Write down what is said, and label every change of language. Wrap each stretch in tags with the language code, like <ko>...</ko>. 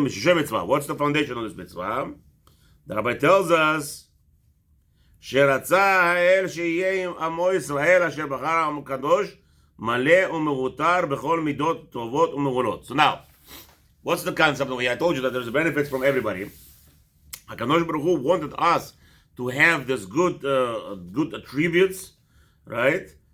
<en>What's the foundation of this mitzvah? The Rabbi tells us,</en> <he>שרצה האל שיהיה עם עמו ישראל אשר בחר העם הקדוש מלא ומבוטר בכל מידות טובות ומעולות.</he> <en>So now, what's the concept over here? I told you that there's benefits from everybody. HaKadosh Baruch Hu wanted us to have this good attributes, right?</en>